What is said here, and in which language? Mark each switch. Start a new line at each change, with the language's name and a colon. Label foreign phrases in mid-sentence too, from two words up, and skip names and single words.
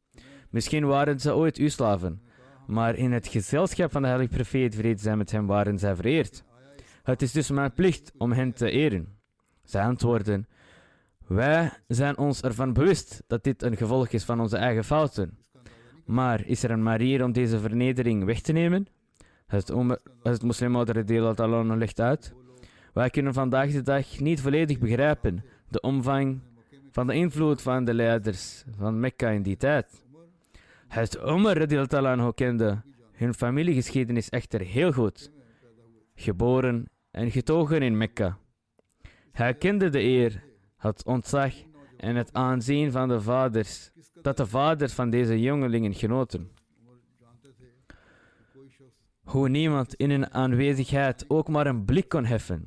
Dutch: Misschien waren ze ooit uw slaven, maar in het gezelschap van de heilige profeet, vrede zij met hem, waren zij vereerd. Het is dus mijn plicht om hen te eren. Zij antwoordden: Wij zijn ons ervan bewust dat dit een gevolg is van onze eigen fouten. Maar is er een manier om deze vernedering weg te nemen? Het moslimbroeder
Arabic: رضي الله تعالى عنه
Dutch: legt uit: Wij kunnen vandaag de dag niet volledig begrijpen de omvang van de invloed van de leiders van Mekka in die tijd. Hazrat Umar
Arabic: رضي الله تعالى عنه
Dutch: kende hun familiegeschiedenis echter heel goed. Geboren en getogen in Mekka. Hij kende de eer, het ontzag en het aanzien van de vaders, dat de vaders van deze jongelingen genoten. Hoe niemand in hun aanwezigheid ook maar een blik kon heffen.